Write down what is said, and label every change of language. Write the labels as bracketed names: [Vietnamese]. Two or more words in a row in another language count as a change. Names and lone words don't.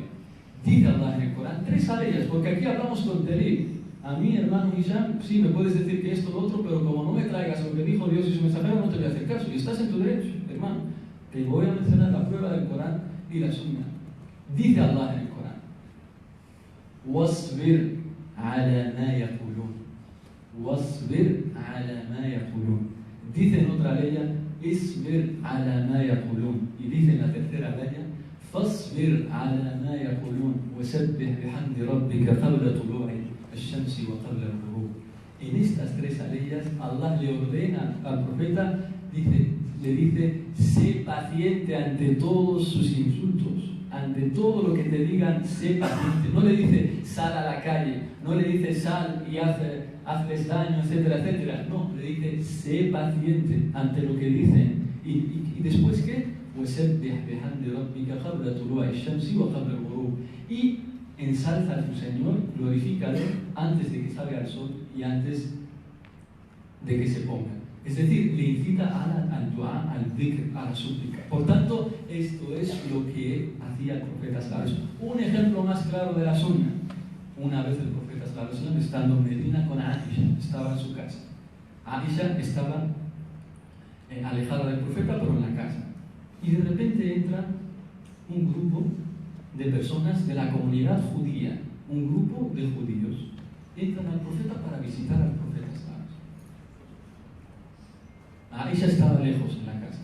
[Spanish] Dice Allah en el Corán 3 aleyas, porque aquí hablamos con Delil. A mí, hermano Hisham, sí me puedes decir que esto o lo otro, pero como no me traigas lo que dijo Dios y su mensajero, no te voy a hacer caso. Y estás en tu derecho, hermano. Te voy a mencionar la prueba del Corán y la Sunna. Dice Allah en el Corán: [Arabic] "واصبر على ما يقولون واصبر على ما يقولون", wasbir ala ma yaqulun. [Spanish] Dice en otra ley, [Arabic] اصبر على ما يقولون. [Spanish] Y dice en la tercera ley, [Arabic] فاصبر على ما يقولون وسبح بحمد ربك قبل طلوع الشمس وقبل الغروب. [Spanish] En estas tres leyes, Allah le ordena al profeta, le dice, sé paciente ante todos sus insultos, ante todo lo que te digan, sé paciente. No le dice, sal a la calle, no le dice, sal y hazles daño, etcétera, etcétera. No, le dice, sé paciente ante lo que dicen. ¿Y después qué? Y ensalza a tu Señor, glorifícalo antes de que salga el sol y antes de que se ponga. Es decir, le incita al dua, al dhikr, a la súplica. Por tanto, esto es lo que hacía el profeta [Arabic] صلى الله عليه وسلم. [Spanish] Un ejemplo más claro de la sunna. Una vez el profeta [Arabic] صلى الله عليه وسلم [Spanish] estando en Medina con Aisha, estaba en su casa. Aisha estaba alejada del profeta, pero en la casa. Y de repente entra un grupo de personas de la comunidad judía, un grupo de judíos. Entran al profeta para visitar al profeta. Aisha estaba lejos en la casa.